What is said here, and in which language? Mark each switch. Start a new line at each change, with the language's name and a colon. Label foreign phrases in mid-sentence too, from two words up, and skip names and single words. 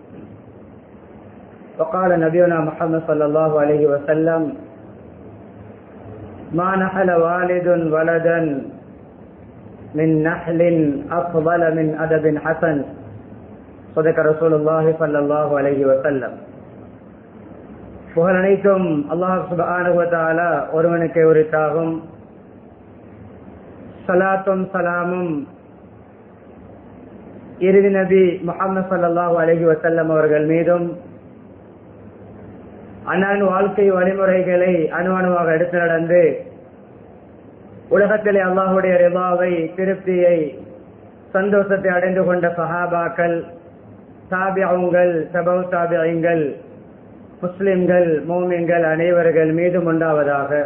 Arabic: وقال نبينا محمد صلى الله عليه وسلم ما نحل والد ولدا من نحل أفضل من أدب حسن. صدق رسول الله صلى الله عليه وسلم.
Tamil: புகழ் அனைத்தும்
Arabic: الله سبحانه وتعالى
Tamil: ஒருவனுக்கே உரித்தாகும். ஸலாத்தும் ஸலாமும் இறுதி நபி முஹம்மது
Arabic: صلى الله عليه وسلم
Tamil: அவர்கள் மீதும் அன்னாரின் வாழ்க்கை வழிமுறைகளை அணுவாக எடுத்து நடந்து உலகத்திலே அல்லாஹுடைய ரிதாவை, திருப்தியை, சந்தோஷத்தை அடைந்து கொண்ட சஹாபாக்கள், தாபிஊன்கள், தபவு தாபிஈன்கள், முஸ்லிம்கள், மோமின்கள் அனைவர்கள் மீதும் உண்டாவதாக.